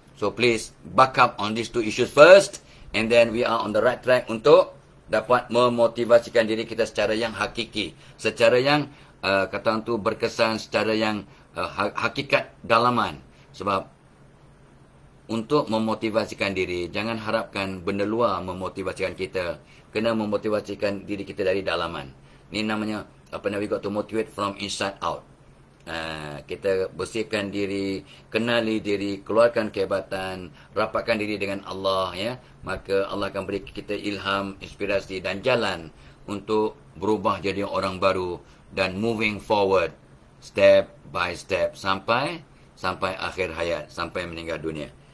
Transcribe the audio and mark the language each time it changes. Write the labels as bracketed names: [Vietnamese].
[English] So please, back up on these 2 issues first. And then we are on the right track [Malay] untuk dapat memotivasikan diri kita secara yang hakiki. Secara yang, kata orang tu, berkesan, secara yang hakikat dalaman. Sebab, untuk memotivasikan diri, jangan harapkan benda luar memotivasikan kita. Kena memotivasikan diri kita dari dalaman. Ni namanya, [English] we got to motivate from inside out. [Malay] Kita bersihkan diri, kenali diri, keluarkan kehebatan, rapatkan diri dengan Allah, ya. Maka Allah akan beri kita ilham, inspirasi dan jalan untuk berubah jadi orang baru dan [English] moving forward step by step [Malay] sampai akhir hayat, sampai meninggal dunia.